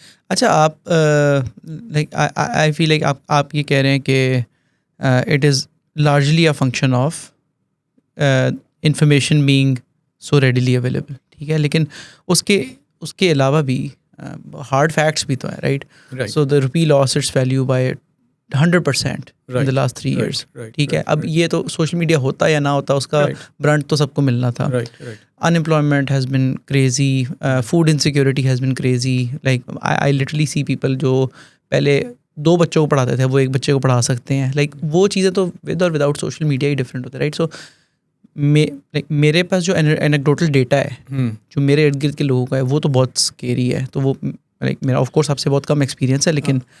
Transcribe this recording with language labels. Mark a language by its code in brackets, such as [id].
[en] اچھا، آپ like I feel like [ur] آپ یہ کہہ رہے ہیں کہ [en] it is largely a function of information being so readily available, [ur] ٹھیک ہے، لیکن اس کے علاوہ بھی ہارڈ فیکٹس بھی تو ہیں، [en] Right? So the rupee loss its value by 100% in the last 3 years، ٹھیک ہے. [ur] اب یہ تو سوشل میڈیا ہوتا یا نہ ہوتا، اس کا برنٹ تو سب کو ملنا تھا. [en] Unemployment has been crazy, food insecurity has been crazy. Like I literally see people [ur] جو پہلے 2 بچوں کو پڑھاتے تھے وہ 1 بچے کو پڑھا سکتے ہیں. لائک وہ چیزیں تو ود اور وداؤٹ سوشل میڈیا ہی ڈفرینٹ ہوتے ہیں، رائٹ؟ سو میرے پاس جو اینیکڈوٹل ڈیٹا ہے جو میرے ارد گرد کے لوگوں کا ہے وہ تو بہت اسکیری ہے. تو وہ میرا آف کورس آپ سے بہت کم ایکسپیرینس ہے، لیکن